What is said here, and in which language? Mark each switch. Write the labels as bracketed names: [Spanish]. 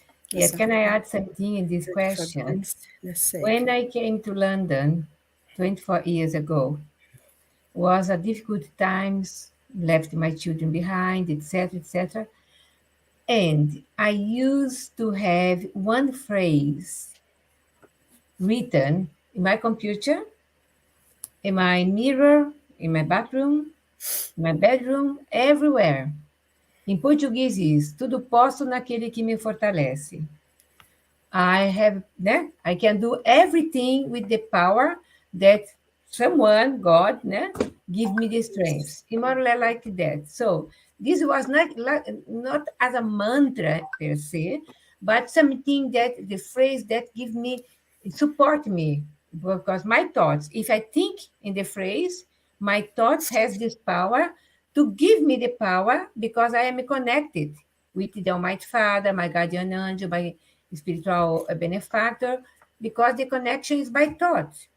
[English] Yeah, can I add something in this question? When I came to London 24 years ago, was a difficult times, left my children behind, etc., etc. And I used to have one phrase written in my computer, in my mirror, in my bathroom, in my bedroom, everywhere. [Portuguese] Em português isso, tudo posso naquele que me fortalece. [English] I can do everything with the power that someone, God, give me the strength. More or less like that. So this was not as a mantra per se, but something that the phrase that give me, support me, because my thoughts, if I think in the phrase, my thoughts has this power to give me the power because I am connected with the Almighty Father, my guardian angel, my spiritual benefactor, because the connection is by thoughts.